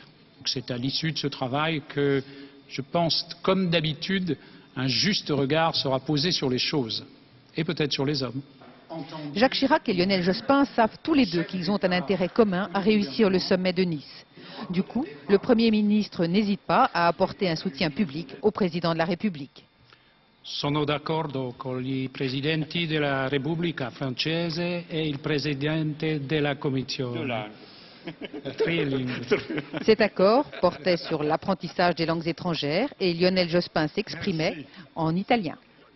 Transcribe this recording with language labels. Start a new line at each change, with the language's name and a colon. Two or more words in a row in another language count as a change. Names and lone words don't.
French: C'est à l'issue de ce travail que je pense, comme d'habitude, un juste regard sera posé sur les choses et peut-être sur les hommes. Jacques Chirac et Lionel Jospin savent tous les deux qu'ils ont un intérêt commun à réussir le sommet de Nice. Du coup, le Premier ministre n'hésite pas à apporter un soutien public au président de la République.
Italian: Sono d'accordo con i presidenti della Repubblica francese e il presidente della Commissione.
French: Cet accord portait sur l'apprentissage des langues étrangères et Lionel Jospin s'exprimait en italien.